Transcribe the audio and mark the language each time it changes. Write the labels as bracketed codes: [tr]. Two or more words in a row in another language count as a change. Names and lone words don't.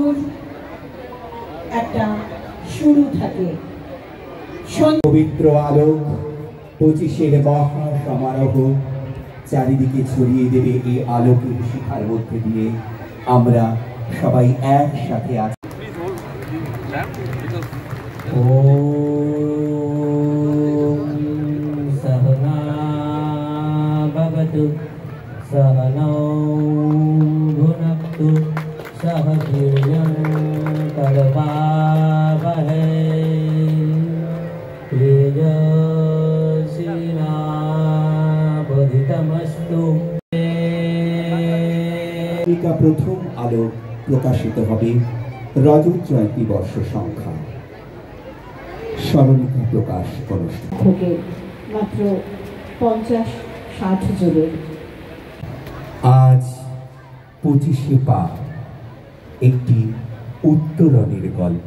[bn] একটা শুরু থাকে। পবিত্র আলোক 25-এর মহা সমারোহ চারিদিকে ছড়িয়ে দেবে। এই আলোকের শিখার মধ্যে দিয়ে আমরা সবাই একসাথে আছি। [sa] सहना भवतु सहनौ भुनक्तु सह वीर्यं करवावहै तेजस्विनावधीतमस्तु। [bn] প্রথম আলো প্রকাশিত হবে রজত জয়ন্তী বর্ষ সংখ্যা স্মরণিকা প্রকাশ অনুষ্ঠান থেকে মাত্র 50-60 জনের। আজ 25শে পা একটি উত্তরণের গল্প।